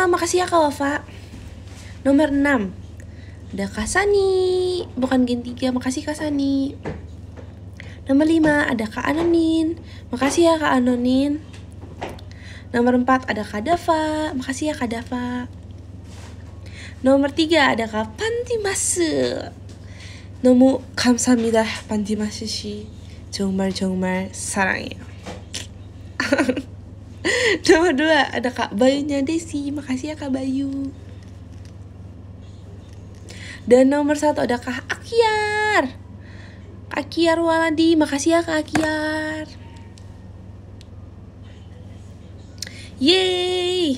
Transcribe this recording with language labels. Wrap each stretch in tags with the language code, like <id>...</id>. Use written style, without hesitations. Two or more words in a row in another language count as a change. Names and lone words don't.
<id>Makasih ya Kak Wafa. Nomor 6 ada Kak Sani. Bukan Gen 3. Makasih Kak Sani. Nomor 5 ada Kak Anonin. Makasih ya Kak Anonin. Nomor 4 ada Kak Dava. Makasih ya Kak Dava. Nomor 3 ada Kak Pantimasu.</id> <ko>너무 감사합니다. 반디마스 씨. 정말 사랑해요.</ko> <id>Nomor 2 ada Kak Bayunya Desi. Makasih ya Kak Bayu. Dan nomor 1 ada Kak Kiar. Kak Kiar Waladi, makasih ya Kak Kiar. Yeay.</id>